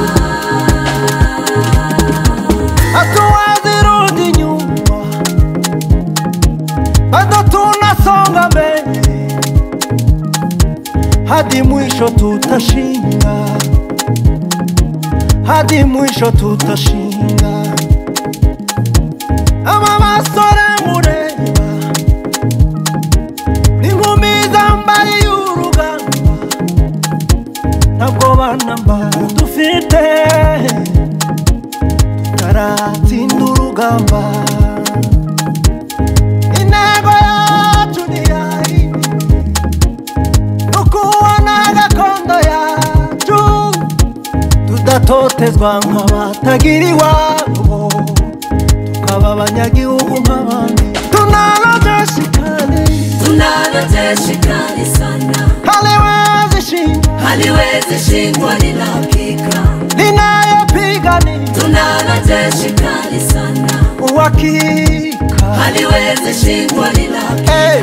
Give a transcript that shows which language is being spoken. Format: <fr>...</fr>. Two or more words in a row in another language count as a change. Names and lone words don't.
<sw>Hatuwezi rudi nyuma, bado tunasonga mbele, hadi mwisho tutashinda, hadi mwisho tutashinda.</sw> <rw>Aba basore mureba, n'inkumi zambaye urugamba, ntabwo banamba dufite, tutaratsinda urugamba. Intego yacu ntiyari ukubona gakondo yacu, tudatotezwa nk'abatagira iwabo, tukaba abanyagihugu nk'abandi.</rw> <sw>Tunalo jeshi kali sana, haliwezi shindwa linapika, linayopigani. Tunalo jeshi kali sana, Uhakika haliwezi shindwa linapika,</sw>